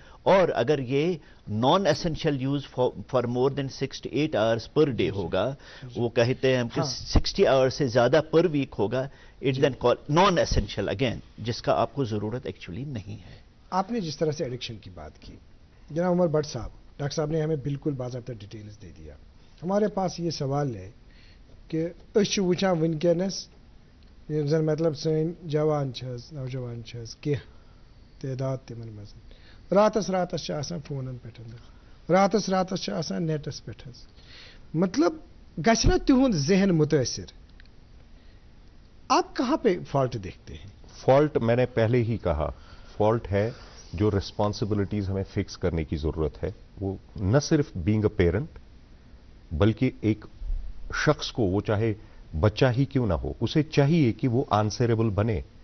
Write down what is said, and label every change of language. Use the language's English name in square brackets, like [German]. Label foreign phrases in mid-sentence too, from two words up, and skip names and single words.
[Hindi] और अगर ये [English] non essential use for more than 6 to 8 hours per day [Hindi] होगा, वो कहते हैं कि 60 आवर्स से ज्यादा [English] per week [Hindi] होगा, [English] it then call non essential again, [Hindi] जिसका आपको जरूरत एक्चुअली नहीं है। आपने जिस तरह से एडिक्शन की बात की, जनाब उमर भट्ट साहब, डॉक्टर साहब ने हमें बिल्कुल बाज़ाब्ता डिटेल्स दे दिया। हमारे पास ये सवाल है कि [Kashmiri] अस वुचान वनकस मतलब सन जवान नौजवान कह तादाद तिमन मज रातस फोन पे, रातस नेटस पे, मतलब गना तिहुंद जहन मुतासिर। [Hindi] आप कहां पे फॉल्ट देखते हैं? फॉल्ट मैंने पहले ही कहा, फॉल्ट है जो रिस्पॉन्सिबिलिटीज हमें फिक्स करने की जरूरत है। वो न सिर्फ [English] being a parent, [Hindi] बल्कि एक शख्स को, वो चाहे बच्चा ही क्यों ना हो, उसे चाहिए कि वो आंसरेबल बने।